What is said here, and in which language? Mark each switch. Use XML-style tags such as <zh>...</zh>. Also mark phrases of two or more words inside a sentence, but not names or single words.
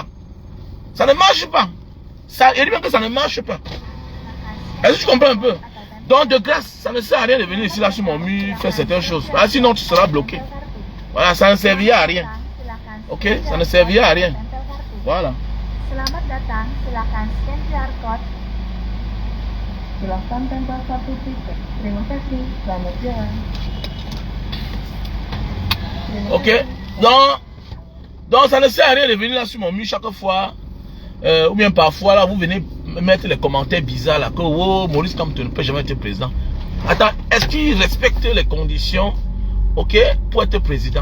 <fr>Ça ne marche pas. Il dit bien que ça ne marche pas. Est-ce que tu comprends un peu? Donc de grâce, ça ne sert à rien de venir ici là sur mon mur faire certaines choses. Ah, sinon tu seras bloqué. Voilà, ça ne servira à rien. Ok, ça ne servira à rien. Voilà.</fr> <id>Selamat datang, silakan</id> <en>scan QR code.</en> <id>Silakan tempel satu titik. Terima kasih, selamat jalan.</id> <fr>Ok, donc ça ne sert à rien de venir là sur mon mur chaque fois. Ou bien parfois là, vous venez mettre les commentaires bizarres là, que oh, Maurice Kamto ne peut jamais être président. Attends, est-ce qu'il respecte les conditions, ok, pour être président?</fr>